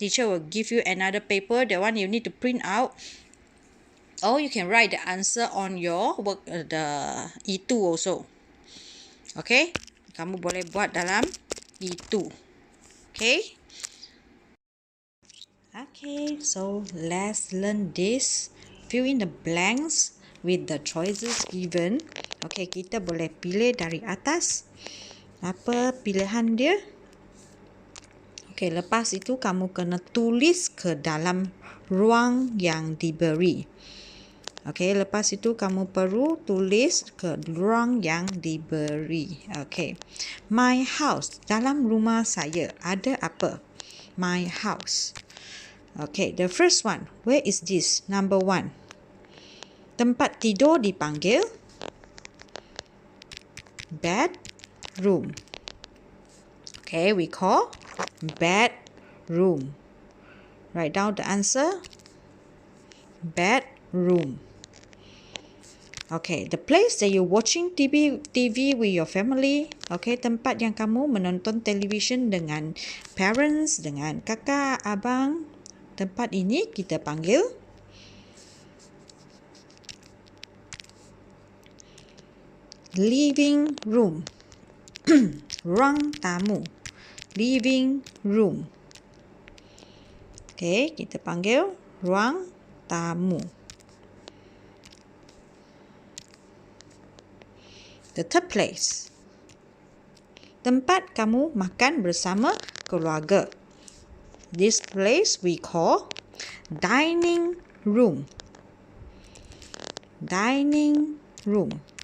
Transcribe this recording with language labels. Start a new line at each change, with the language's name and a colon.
English: Teacher will give you another paper. That one you need to print out. Or you can write the answer on your work, the E2 also.
Malay: Okay, kamu boleh buat dalam E2. Okay.
English: Okay, so let's learn this. Fill in the blanks with the choices given.
Malay: Okay, kita boleh pilih dari atas. Apa pilihan dia? Okay, lepas itu kamu kena tulis ke dalam ruang yang diberi. Okay, lepas itu kamu perlu tulis ke ruang yang diberi. Okay.
English: My house.
Malay: Dalam rumah saya ada apa?
English: My house. Okay, the first one. Where is this? Number 1.
Malay: Tempat tidur dipanggil bedroom.
English: Okay, we call bedroom. Write down the answer. Bedroom. Okay, the place that you're watching TV with your family.
Malay: Okay, tempat yang kamu menonton television dengan parents, dengan kakak, abang. Tempat ini kita panggil living room. Ruang tamu. Living room. Okay, kita panggil ruang tamu.
English: The third place.
Malay: Tempat kamu makan bersama keluarga.
English: This place we call dining room. Dining room.